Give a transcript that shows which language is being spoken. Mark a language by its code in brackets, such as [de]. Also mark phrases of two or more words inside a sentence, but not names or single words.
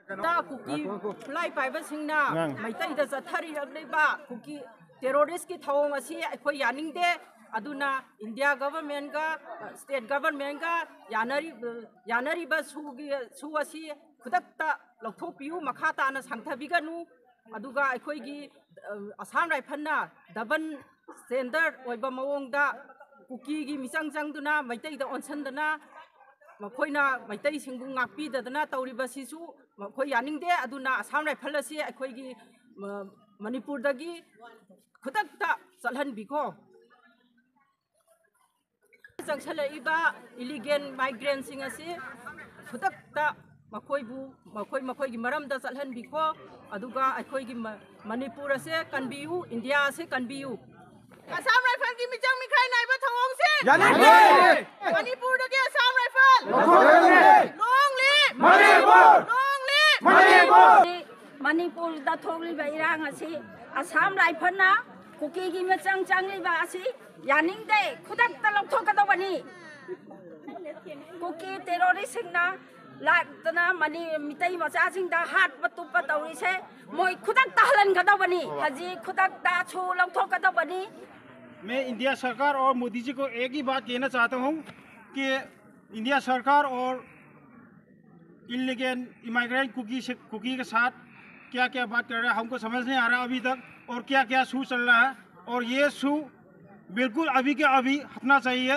[mni] कुकी फ्लाई पाइबसिंगना मैतैदा चथरिरक्लिबा कुकी टेरोरिस्ट की थौंग असी अखोई यानिंगदे अदुना इंडिया गवर्नमेंट का स्टेट गवर्नमेंट का यानरिबा सु असी खुदक्ता लौथोकपियु मखा ताना सांगथबिगनु अदुगा अखोईगी आसाम राइफलना [en] double standard [mni] ओइबा मवोंगदा कुकी की मिचंग चंगदुना मैतैदा ओनसनदना मखोइना मैतै सिंगु ngakpidadana तौरिबसिसु मखोइ यानिंगदे अदुना आसाम राइफल असी अखोइगी मणिपुरदगी खुदक्ता चलहनबिको चंगसलइबा [en] illegal migrant [mni] सिंग असी खुदक्ता मखोइगी मरमदा चलहनबिको अदुगा अखोइगी मणिपुर असे कनबियु इंडिया असे कनबियु आसाम राइफल की मिचंग मिखाई नाइबा थवोंग से यानिंगदे मणिपुरदगी आसाम राइफल [en] long live Manipur long live Manipur [mni] मणिपुर दा थोगलिबा इरांग असी आसाम राइफल ना कुकी की मिचंग चंगलिबा असी यानिंगदे खुदक्ता लौथोकदबनी कुकी टेरोरिस्ट सिंगना लाक्तना मनी मितै मचासिंगदा हात बतुप तौरिसे मोय खुदक्ता हलनगदबनी हजी खुदक्ता छु लौथोकदबनी। [hi] मैं इंडिया सरकार और मोदी जी को एक ही बात कहना चाहता हूँ कि इंडिया सरकार और [en] illegal immigrant [hi] कुकी के साथ क्या क्या बात कर रहा है हमको समझ नहीं आ रहा अभी तक, और क्या क्या शू चल रहा है, और ये शू बिल्कुल अभी के अभी हटना चाहिए।